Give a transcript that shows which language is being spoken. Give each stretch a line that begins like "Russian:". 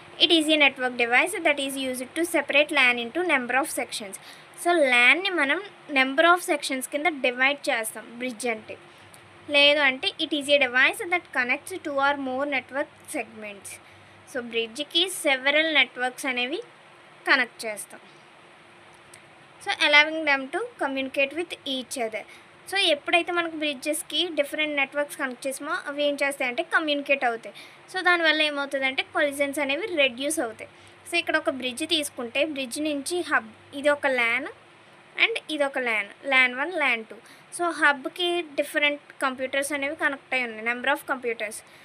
English: It is a network device that is used to separate LAN into number of sections.
Telugu: So ల్యాన్ని మనం number of sections కింద divide చేస్తాం bridge అంటే. లేదు అంటే
English: It is a device that connects 2 or more network segments.
Telugu: So బ్రిడ్జ్కి several networks అనేవి connect చేస్తాం.
English: So allowing them to communicate with each other.
Telugu: So ఎప్పుడైతే మనకు బ్రిడ్జెస్కి డిఫరెంట్ నెట్వర్క్స్ కనెక్ట్ చేసామో అవి ఏం చేస్తాయంటే కమ్యూనికేట్ అవుతాయి. సో దానివల్ల ఏమవుతుందంటే కొలిజన్స్ అనేవి రెడ్యూస్ అవుతాయి. సో ఇక్కడ ఒక బ్రిడ్జ్ తీసుకుంటే బ్రిడ్జ్ నుంచి హబ్ ఇది ఒక ల్యాన్ అండ్ ఇదొక LAN 1 LAN 2. So హబ్కి different computers అనేవి కనెక్ట్ అయి ఉన్నాయి, నెంబర్ ఆఫ్ కంప్యూటర్స్.